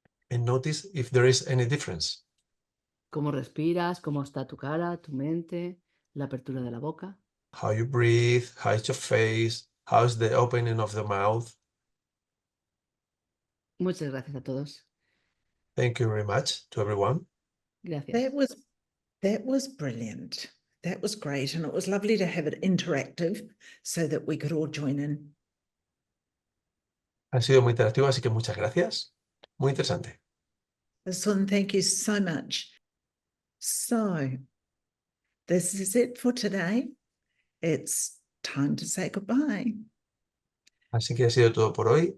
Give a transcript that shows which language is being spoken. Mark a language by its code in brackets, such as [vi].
[en] and notice if there is any difference. [es] Cómo respiras, cómo está tu cara, tu mente, la apertura de la boca. [en] How you breathe, how is your face, how's the opening of the mouth. [es] Muchas gracias a todos. [en] Thank you very much to everyone. [es] Gracias. [en] That was brilliant. That was great. And it was lovely to have it interactive so that we could all join in. [es] Ha sido muy interactivo, así que muchas gracias. Muy interesante. [en] Son, thank you so much. So this is it for today. It's time to say goodbye. [es] Así que ha sido todo por hoy.